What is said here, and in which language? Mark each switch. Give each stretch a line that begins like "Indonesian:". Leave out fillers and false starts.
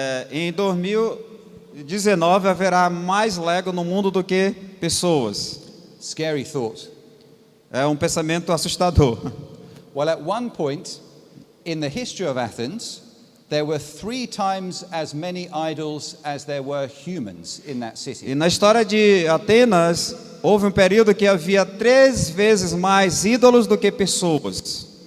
Portuguese: Em 2019 haverá mais Lego no mundo do que pessoas.
English: Scary thought.
Portuguese: É um pensamento assustador.
English: Well, at one point in the history of Athens, there were 3 times as many idols as there were humans in that city.
Portuguese: E na história de Atenas, houve um período que havia 3 vezes mais ídolos do que pessoas.